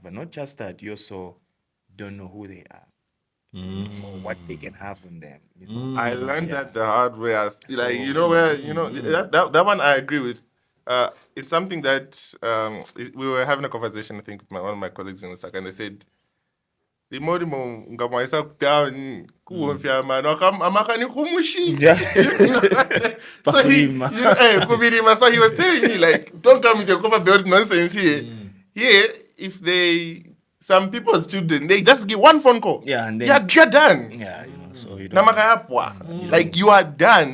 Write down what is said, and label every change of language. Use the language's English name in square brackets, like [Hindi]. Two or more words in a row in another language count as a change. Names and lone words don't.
[English] And not just that, you also don't know who they are or what they can have on them. I learned that the hard way. That one I agree with. It's something that we were having a conversation, I think, with one of my colleagues in Osaka, and they said, the more ngamwaisa down [Bemba] kuwomfya mano amakani kumushi. [English] So he was telling me like, don't come with your cover belt nonsense here. Here, if some people's children, they just give one phone call. Yeah, and then you're done. Yeah, so you don't. Like you are done.